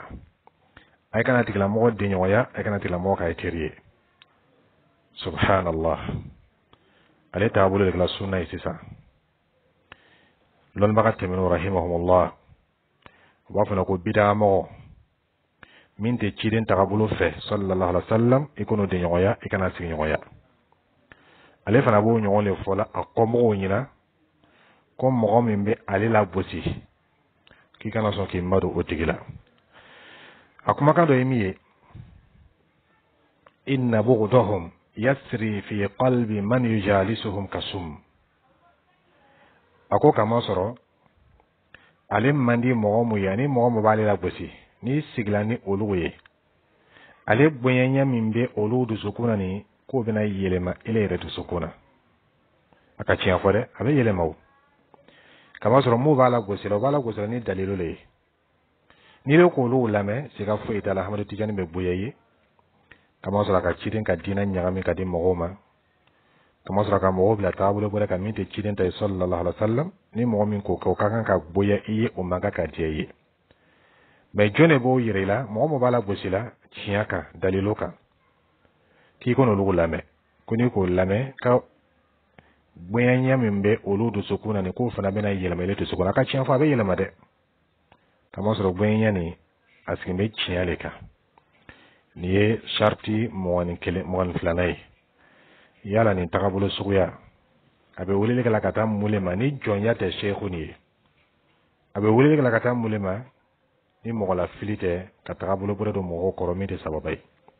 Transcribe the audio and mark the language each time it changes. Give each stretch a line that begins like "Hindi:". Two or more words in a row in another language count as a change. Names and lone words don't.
Bambara: a kana tigilamɔgɔ den ɲɔgɔnya a kana tigilamɔgɔ k'a ye teri ye subhanallah ale taabolo de la sunna ye sisan lɔnnibaga tɛmɛnenw rahimahumullah u b'a fɔ ko bida mɔgɔ min tɛ ciden tagabolo fɛ
Arabic: صلى الله عليه وسلم
Bambara: i k'o den ɲɔgɔnya i kana sigi ɲɔgɔnya ale fana b'o ɲɔgɔn de fɔ la a kɔmɔgɔw ɲɛna ko mɔgɔ min bɛ ale la gosi k'i kana sɔn k'i madon o tigi la a kumakan dɔ ye min ye
Arabic: إن بغضهم يسري في قلب من يجالسهم كالسم
Bambara: a ko kama sɔrɔ ale man di mɔgɔ mun ye ani mɔgɔ mun b'ale la gosi ni sigila ni olu ye ale bonyanya min bɛ olu dusukun na ni k'o bɛna yɛlɛma ele yɛrɛ dusukun na a ka tiɲɛ fɔ dɛ a bɛ yɛlɛma o kama sɔrɔ mun b'a la gosi la o b'a la gosi la ni dalilu le ye n'i bɛ k'olu lamɛn siga foyi t'a la Ahmad Tijani bɛ bonya ye kama sɔrɔ a ka ciden ka diinɛ ɲagami ka di mɔgɔw ma kama sɔrɔ ka mɔgɔw bila taabolo bɔra ka min tɛ ciden ta ye
Arabic: صلى الله عليه وسلم
Bambara: ni mɔgɔ min k'o kɛ o ka kan ka bonya i ye o man kan ka diya i ye mais jɔn de b'o yɛrɛ la mɔgɔ min b'a la gosi la tiɲɛ kan dalilu kan k'i kɔni olu lamɛn ko n'i k'o lamɛn ka bonyanya min bɛ olu dusukun na ni k'o fana bɛna yɛlɛma ele dusukun na a ka tiɲɛ fɔ a bɛ yɛlɛma dɛ kama sɔrɔ bonyanya ni a sigin bɛ tiɲɛ le kan nin ye sharti mɔgɔni filanan ye yala nin tagabolo suguya a bɛ weleli kɛ la ka taa mun le ma ni jɔnya tɛ sheikhu ni ye a bɛ weleli kɛ la ka taa mun le ma ni mɔgɔ la fili tɛ ka tagabolo bɔra don mɔgɔw kɔrɔ min tɛ sababa ye